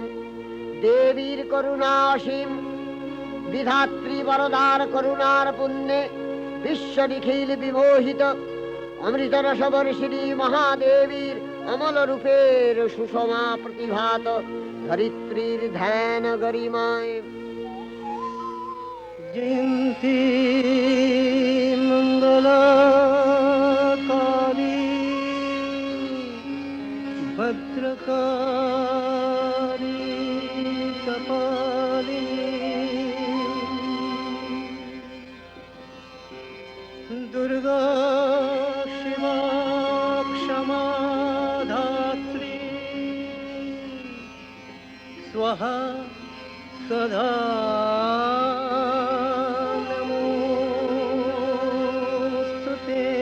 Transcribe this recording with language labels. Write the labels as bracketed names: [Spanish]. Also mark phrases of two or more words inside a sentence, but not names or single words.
[Bangla] দেবীর করুণা অসীম, বিধাত্রী বরদার করুণার পুণ্যে বিশ্ব নিখিল বিমোহিত। অমৃত রসবর্ষিণী মহাদেবীর অমল রূপের সুষমা প্রতিভাত ধরিত্রীর ধ্যান গরিমায়। [Sanskrit] जयन्ती मङ्गलाकाली भद्रकाली कपालिनी दुर्गा शिवा क्षमा धात्री स्वाहा सदा नमोस्तुते।